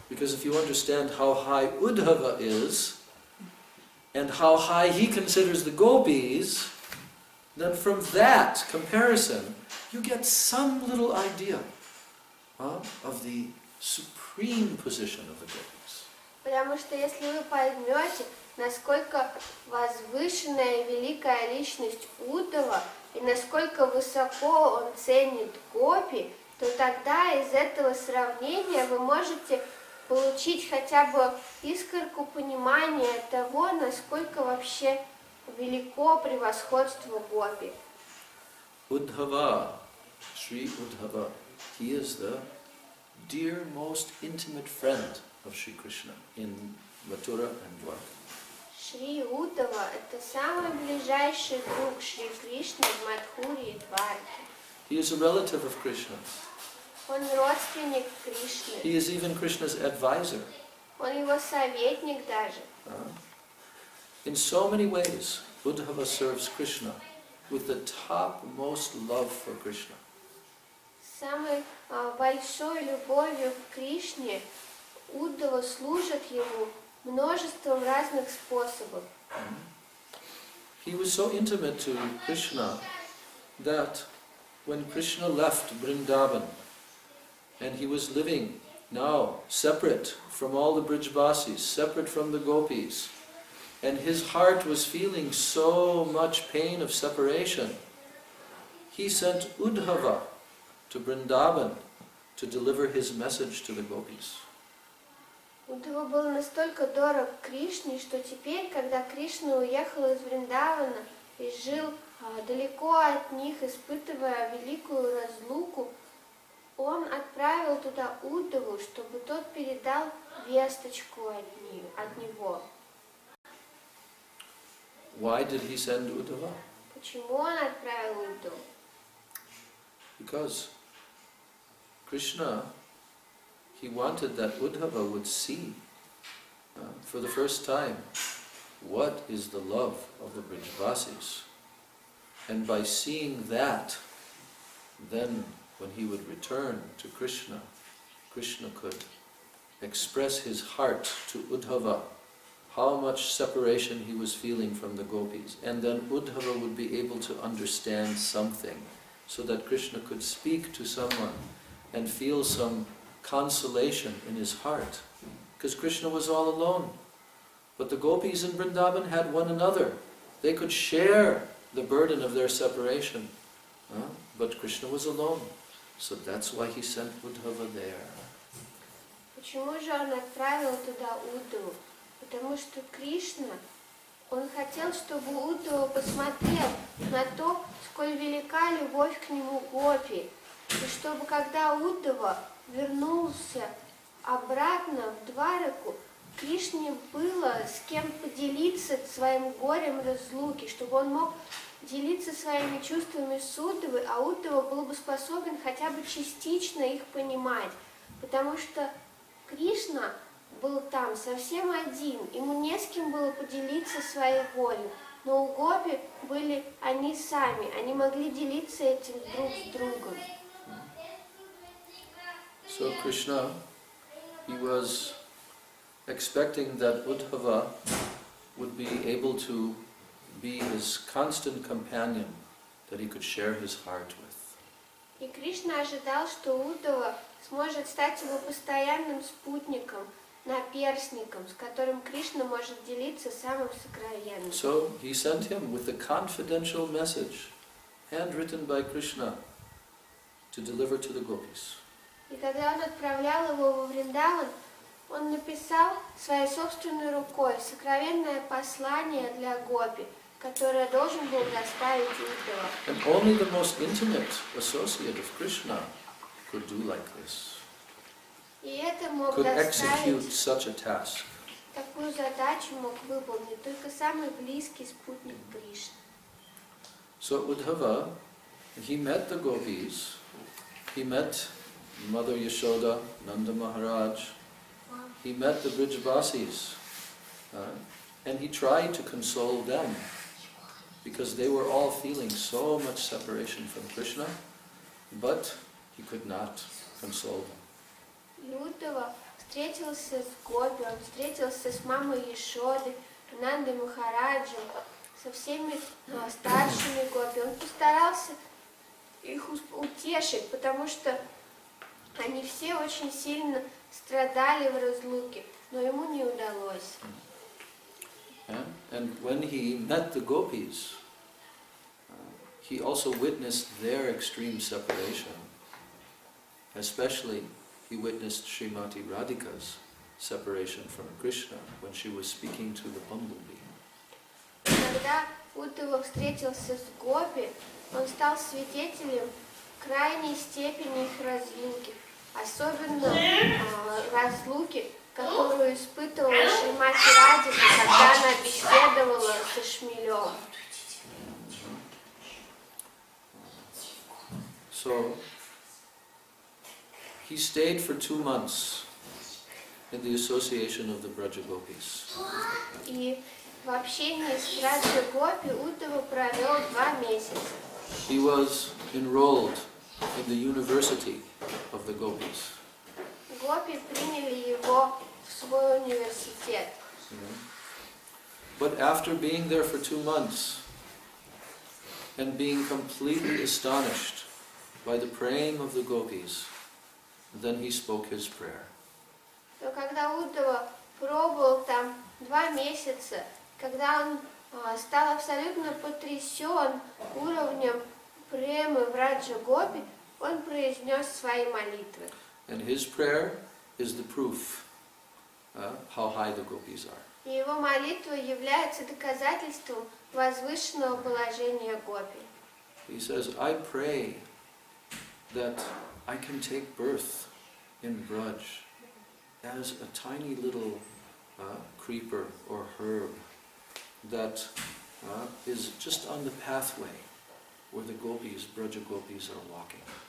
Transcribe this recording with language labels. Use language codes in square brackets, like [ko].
[en] Because if you understand how high Uddhava is, and how high he considers the gopis, then from that comparison, you get some little idea of the supreme position of the gopis. [ru] Потому что если вы поймете, насколько возвышенная и великая личность Уддава, и насколько высоко он ценит гопи, то тогда из этого сравнения вы можете получить хотя бы искорку понимания того, насколько вообще велико превосходство гопи. [en] Uddhava, Sri Uddhava, he is the dear, most intimate friend of Sri Krishna in Mathura and Dwarka. [ru] Шри Уддава – это самый ближайший друг Шри Кришны в Мадхуре и Дварке. [en] He is a relative of Krishna. [ru] Он родственник Кришны. [en] He is even Krishna's advisor. [ru] Он его советник даже. [en] In so many ways, Uddhava serves Krishna with the topmost love for Krishna. [ru] Самой большой любовью к Кришне Уддава служит ему множеством разных способов. [en] He was so intimate to Krishna that when Krishna left Vrindavan and he was living now separate from all the Brijvasis, separate from the gopis, and his heart was feeling so much pain of separation, he sent Uddhava to Vrindavan to deliver his message to the gopis. [ru] Уддхава был настолько дорог Кришне, что теперь, когда Кришна уехал из Вриндавана и жил далеко от них, испытывая великую разлуку, он отправил туда Уддхаву, чтобы тот передал весточку от него. [en] Why did he send Uddhava? [ru] Почему он отправил Уддхаву? [en] Because Krishna, he wanted that Uddhava would see for the first time what is the love of the Brijvasis. And by seeing that, then when he would return to Krishna, Krishna could express his heart to Uddhava, how much separation he was feeling from the gopis. And then Uddhava would be able to understand something, so that Krishna could speak to someone and feel some consolation in his heart. Because Krishna was all alone. But the gopis in Vrindavan had one another. They could share the burden of their separation. But Krishna was alone. So that's why he sent Uddhava there. [ru] Почему же он отправил туда Уддхаву? Потому что Кришна, он хотел, чтобы Уддхава посмотрел на то, сколь велика любовь к нему гопи. И чтобы когда Уддхава вернулся обратно в Двараку, Кришне было с кем поделиться своим горем разлуки, чтобы он мог делиться своими чувствами с Уддхавой, а Уддхава был бы способен хотя бы частично их понимать. Потому что Кришна был там совсем один, ему не с кем было поделиться своим горем. Но у гопи были они сами, они могли делиться этим друг с другом. [en] So Krishna, he was expecting that Uddhava would be able to be his constant companion, that he could share his heart with. [ru] И Кришна ожидал, что Уддхава сможет стать его постоянным спутником, наперсником, с которым Кришна может делиться самым сокровенным. [en] So he sent him with a confidential message, handwritten by Krishna, to deliver to the gopis. [ru] И когда он отправлял его во Вриндаван, он написал своей собственной рукой сокровенное послание для гопи, которое должен был доставить Уддхава. [en] And only the most intimate associate of Krishna could do like this, [ru] И это мог [en] could execute [ru] доставить, [en] such a task. [ru] такую задачу мог выполнить только самый близкий спутник Кришны. [en] So Uddhava, he met the gopis, he met Mother Yashoda, Nanda Maharaj, he met the Brijvasis, and he tried to console them, because they were all feeling so much separation from Krishna, but he could not console them. [ru] И Уддхава встретился с гопи, он встретился с мамой Яшодой, Нандой Махараджем, со всеми старшими гопи. Он постарался их утешить, потому что они все очень сильно страдали в разлуке, но ему не удалось. [en] And when he met the gopis, he also witnessed their extreme separation. Especially, he witnessed Srimati Radhika's separation from Krishna when she was speaking to the bumblebee. [ru] Когда Уддхава встретился с гопи, он стал свидетелем крайней степени их разлуки, особенно разлуки, которую испытывала Шримати Радхика, когда она беседовала со шмелем. [en] So, he stayed for 2 months in the association of the Braja Gopis. [ru] И в общении с Раджа Гопи Уддхава провел 2 месяца. [en] He was enrolled in the university of the Gopis. [ru] Гопи приняли его в свой университет. [en] But after being there for 2 months and being completely astonished by the praying of the gopis, then he spoke his prayer. [ru] Но когда Уддхава пробовал там 2 месяца когда он стал абсолютно потрясен уровнем премы в Раджа Гопи, он произнес свои молитвы. [en] And his prayer is the proof how high the gopis are. [ru] И его молитва является доказательством возвышенного положения гопи. [en] He says, I pray that I can take birth in Braj as a tiny little creeper or herb that is just on the pathway where the gopis, Braja gopis, are walking.